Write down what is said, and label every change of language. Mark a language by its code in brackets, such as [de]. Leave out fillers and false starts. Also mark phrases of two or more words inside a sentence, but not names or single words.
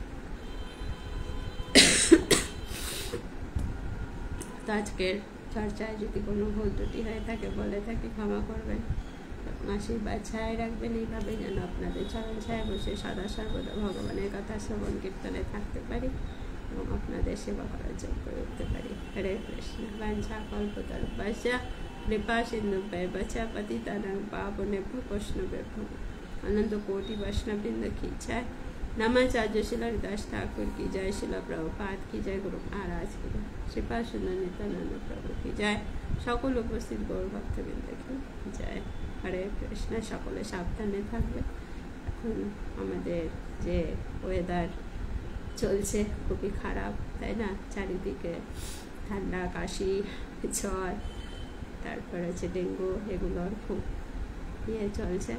[bn] তো আজকের চর্চায় যদি কোনো ভুল ত্রুটি হয়ে থাকে, বলে থাকে ক্ষমা করবেন, আশীর্বাদ ছায় রাখবেন। এইভাবে যেন আপনাদের চরণ ছায় বসে সদা সর্বদা ভগবানের কথা শ্রবণ কীর্তনে থাকতে পারি এবং আপনাদের সেবা করার যোগ্য উঠতে পারি। [sa] হরে কৃষ্ণ। বাঞ্ছা কল্পতরুভ্যশ্চ কৃপা সিন্ধুভ্যেব চ পতিতানাং পাবনেভ্যো বৈষ্ণবেভ্যো [hi] अनंत कोटि वैष्णववृंद की जय। नमाचार्य श्रील हरिदास ठाकुर की जय। श्रील प्रभुपाद की जय। गुरु महाराज की जय। श्रीपा सुंदर नित्यानंद प्रभु की जय। [bn] সকল উপস্থিত গৌর ভক্তবৃন্দ [hi] की जय। [sa] হরে কৃষ্ণ। [bn] সকলে সাবধানে থাকবে। এখন আমাদের যে ওয়েদার চলছে খুবই খারাপ, তাই না? চারিদিকে ঠান্ডা, কাশি, জ্বর, তারপর হচ্ছে ডেঙ্গু, এগুলোর খুব ইয়ে চলছে।